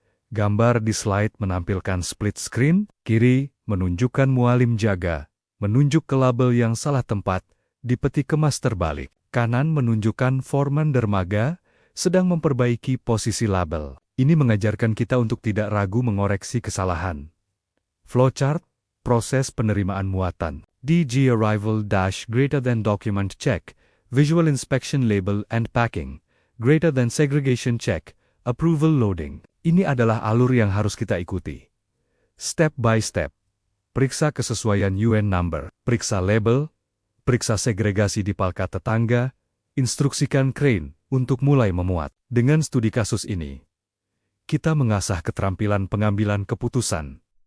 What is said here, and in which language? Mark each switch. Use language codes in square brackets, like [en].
[id] Gambar di slide menampilkan split screen, kiri menunjukkan mualim jaga, menunjuk ke label yang salah tempat, di peti kemas terbalik. Kanan menunjukkan foreman dermaga sedang memperbaiki posisi label. Ini mengajarkan kita untuk tidak ragu mengoreksi kesalahan. Flowchart, proses penerimaan muatan. [en] DG arrival dash greater than document check, visual inspection label and packing, greater than segregation check, approval loading. [id] Ini adalah alur yang harus kita ikuti. [en] Step by step. [id] Periksa kesesuaian UN number, periksa label, periksa segregasi di palka tetangga, instruksikan crane untuk mulai memuat. Dengan studi kasus ini, kita mengasah keterampilan pengambilan keputusan.